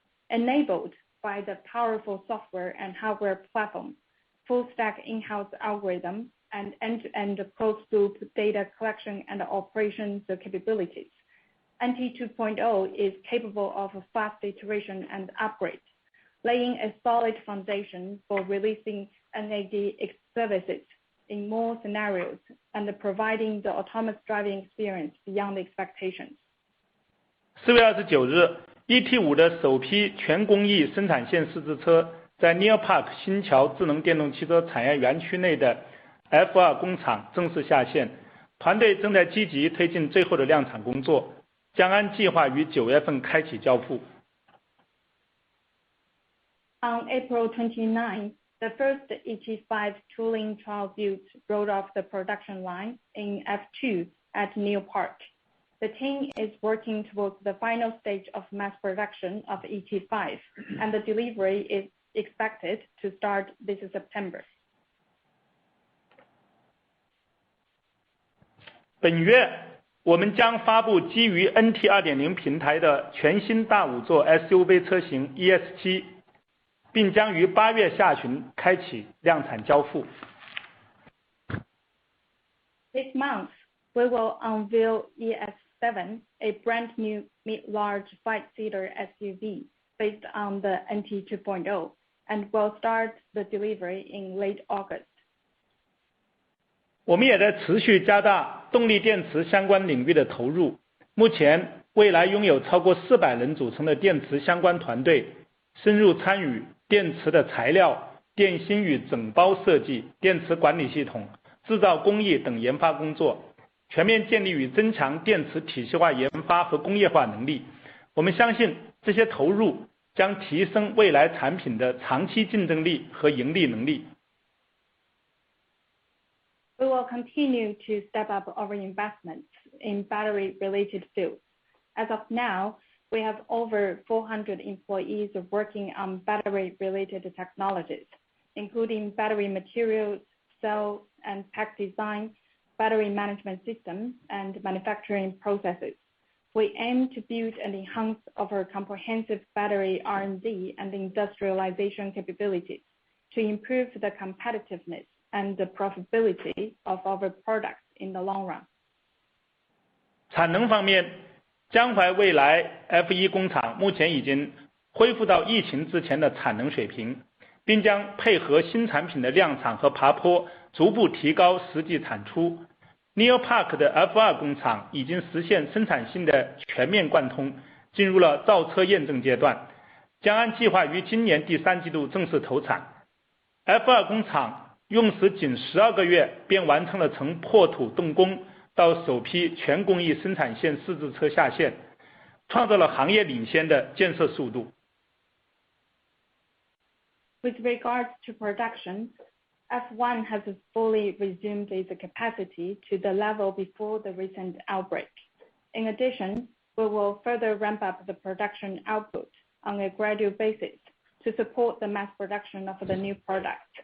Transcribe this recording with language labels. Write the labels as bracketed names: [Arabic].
[English] Enabled by the powerful software and hardware platform, full-stack in-house algorithm, and end-to-end closed-loop data collection and operations capabilities, NT 2.0 is capable of fast iteration and upgrade, laying a solid foundation for releasing NAD services in more scenarios and providing the autonomous driving experience beyond expectations. [Chinese] 4月29日 ，ET5 的首批全工艺生产线试制车在 NIO Park 新桥智能电动汽车产业园区内的 F2 工厂正式下线，团队正在积极推进最后的量产工作，将按计划于9月份开启交付。 [English] On April 29, the first ET5 tooling trial build rolled off the production line in F2 at NIO Park. The team is working towards the final stage of mass production of ET5, and the delivery is expected to start this September. [Chinese] 本月，我们将发布基于 NT 2.0 平台的全新大5座 SUV 车型 ES7， 并将于8月下旬开启量产交付。 [English] This month, we will unveil ES7, a brand new mid-large 5-seater SUV based on the NT 2.0, and will start the delivery in late August. [Chinese] 我们也在持续加大动力电池相关领域的投入。目前，蔚来拥有超过400人组成的电池相关团队，深入参与电池的材料、电芯与整包设计、电池管理系统、制造工艺等研发工作，全面建立与增强电池体系化研发和工业化能力。我们相信这些投入将提升蔚来产品的长期竞争力和盈利能力。 [English] We will continue to step up our investments in battery-related fields. As of now, we have over 400 employees working on battery-related technologies, including battery materials, cell and pack design, battery management systems, and manufacturing processes. We aim to build and enhance our comprehensive battery R&D and industrialization capabilities to improve the competitiveness and the profitability of our products in the long run. [Chinese] 产能方面，江淮蔚来 F1 工厂目前已经恢复到疫情之前的产能水平，并将配合新产品的量产和爬坡，逐步提高实际产出。 NIO Park 的 F2 工厂已经实现生产线的全面贯通，进入了造车验证阶段，将按计划于今年第3季度正式投产。 F2 工厂用时仅12个月便完成了从破土动工到首批全工艺生产线试制车下线，创造了行业领先的建设速度。 [English] With regards to production, F1 has fully resumed its capacity to the level before the recent outbreak. In addition, we will further ramp up the production output on a gradual basis to support the mass production of the new product.